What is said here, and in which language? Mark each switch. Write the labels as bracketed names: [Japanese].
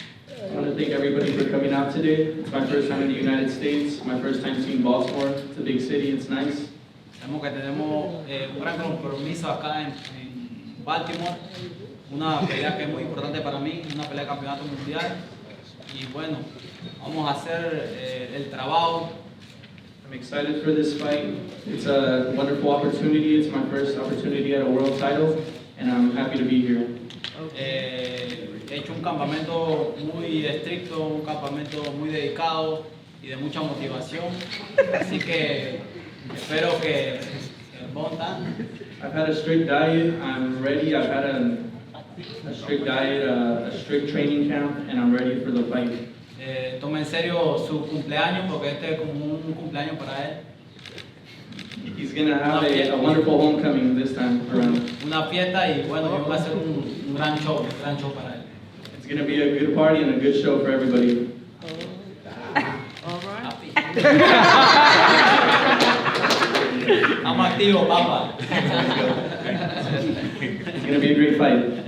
[English] I want to thank everybody for coming out today. It's my first time in the United States, my first time seeing Baltimore. It's a big city, it's nice. [Spanish] sabemos que tenemos un gran compromiso acá en Baltimore. Una pelea que es muy importante para mí, una pelea de campeonato mundial. Y bueno, vamos a hacer el trabajo. [English] I'm excited for this fight. It's a wonderful opportunity. It's my first opportunity at a world title, and I'm happy to be here. [Spanish] He hecho un campamento muy estricto, un campamento muy dedicado y de mucha motivación. Así que espero que Gervonta. [English] I've had a strict diet. I'm ready. I've had a strict diet, a strict training camp, and I'm ready for the fight. [Spanish] Tome en serio su cumpleaños porque este es como un cumpleaños para él. [English] He's going to have a wonderful homecoming this time around. [Spanish] Una fiesta y bueno, yo voy a hacer un gran show para él. [English] It's going to be a good party and a good show for everybody. [Spanish] Estamos activos, papá. [English] It's going to be a great fight.